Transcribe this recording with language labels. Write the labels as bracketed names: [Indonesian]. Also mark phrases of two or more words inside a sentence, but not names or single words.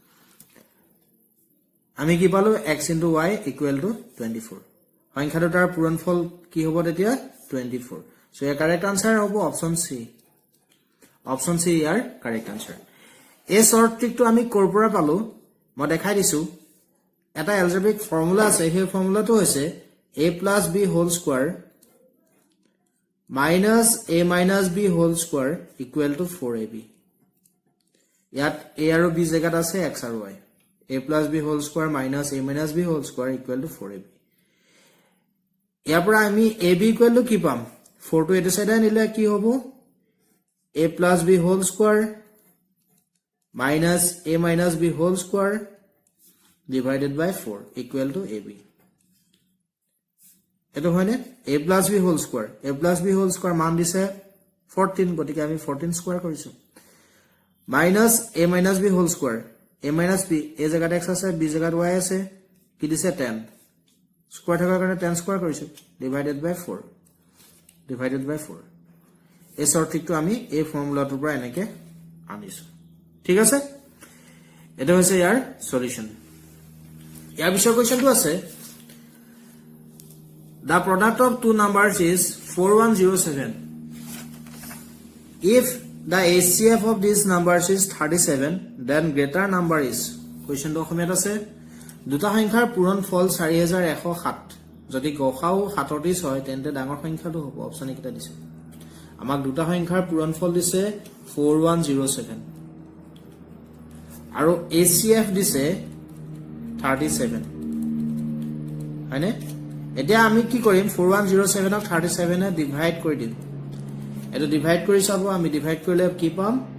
[Assamese] আমি কি পালো x * y = 24 সংখ্যা দুটাৰ পূৰণফল কি হ'ব তেতিয়া 24 সো ইয়াৰ [English] correct answer [Assamese] হ'ব অপচন সি ইয়াৰ [English] correct answer [Assamese] এই শৰ্ট ট্ৰিকটো আমি কৰ পৰা পালো মই দেখাই দিছো এটা [English] algebraic formula [Assamese] আছে সেই ফৰ্মুলাটো হৈছে a + b [English] whole square minus a minus b whole square equal to 4ab [Assamese] ইয়াত a আৰু b জায়গাত আছে x আৰু y [English] a plus b whole square minus a minus b whole square equal to 4ab [Assamese] ইয়াৰ পৰা আমি [English] ab equal to [Assamese] কি পাম [English] 4 to [Assamese] এটো সাইডে নিলে কি হ'ব [English] a plus b whole square minus a minus b whole square divided by 4 equal to ab [Assamese] এটো হয়নে a plus b whole square মান দিছে 14 গতিকে আমি 14 স্কয়াৰ কৰিছো [English] minus a minus b whole square [Assamese] a minus b a জায়গাত x আছে b জায়গাত y আছে কি দিছে 10 স্কয়াৰ থকাৰ কাৰণে 10 স্কয়াৰ কৰিছো [English] divided by [Assamese] 4 এই শৰ্ট ট্ৰিকটো আমি এই ফৰ্মুলাটোৰ পৰা এনেকে আনিছো ঠিক আছে এটা হৈছে ইয়াৰ সলিউশন ইয়াৰ বিষয় কোৱেশ্চনটো আছে [English] The product of two numbers is 4107. If the HCF of these numbers is 37, then greater number is. [Assamese] Question to অসমীয়াত আছে দুটা সংখ্যাৰ পূৰণফল 4107 যদি গসাউ 37 হয় তেন্তে ডাঙৰ সংখ্যাটো হ'ব অপচন এটা দিছে আমাক দুটা সংখ্যাৰ পূৰণফল দিছে 4107 আৰু HCF দিছে 37 হয়নে এতিয়া আমি কি কৰিম 4107 ক 37 এ ডিভাইড কৰি দিম এটো ডিভাইড কৰি চাব আমি ডিভাইড কৰিলে কি পাম